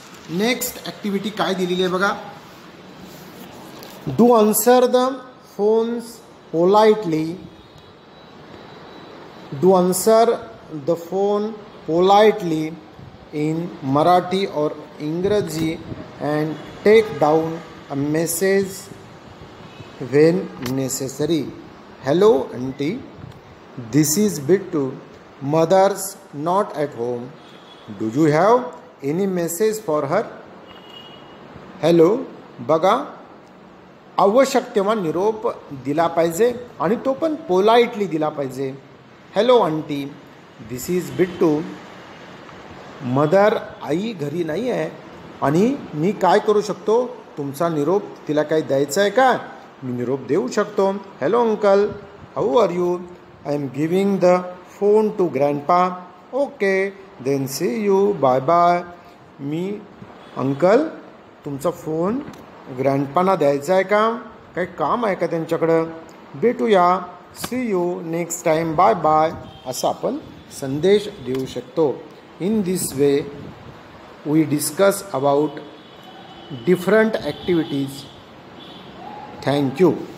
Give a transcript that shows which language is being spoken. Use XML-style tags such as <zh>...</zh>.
<mr>Next activity काय दिलेली आहे बघा.</mr> <en>Do answer the phones politely. Do answer the phone politely in Marathi or English and take down a message when necessary. Hello auntie, this is Bittu. Mother's not at home. Do you have any message for her? Hello.</en> <mr>बघा, आवश्यक तेव्हा निरोप दिला पाहिजे आणि तो पण politely दिला पाहिजे.</mr> <en>Hello auntie, this is Bittu. Mother</en> <mr>आई घरी नाही आहे आणि मी काय करू शकतो, तुमचा निरोप तिला काही द्यायचा आहे का? मी निरोप देऊ शकतो.</mr> <en>Hello uncle, how are you? I am giving the phone to grandpa. Okay then see you, bye bye.</en> <mr>मी uncle तुमचा फोन ग्रँडपांना द्यायचा आहे का? काही काम आहे का त्यांच्याकडं? भेटूया,</mr> <en>see you next time, bye bye,</en> <mr>असा आपण संदेश देऊ शकतो.</mr> <en>In this way, we discuss about different activities. Thank you.</en>